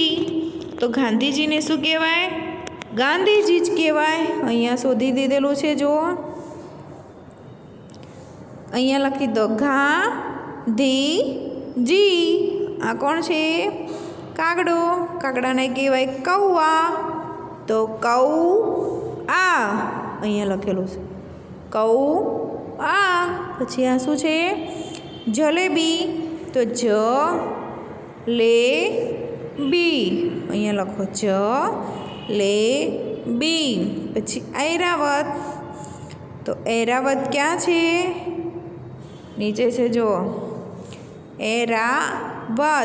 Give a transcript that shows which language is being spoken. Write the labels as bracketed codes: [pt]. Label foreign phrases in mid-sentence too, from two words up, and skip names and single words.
[gu] તો ગાંધીજીને શું કહેવાય? ગાંધીજી જ કહેવાય. અહીંયા શોધી દીધેલું છે. જો અહીંયા લખી દો ગાંધીજી. આ કોણ છે? કાગડો. કાગડાને કહેવાય કૌઆ. તો કૌઆ અહીંયા લખેલું છે કૌઆ. પછી આ શું છે? जलेबी. તો જલેબી અહીંયા લખો જલેબી. પછી ઐરાવત. તો ઐરાવત ક્યા છે? નીચે છે જો ઐરાવત.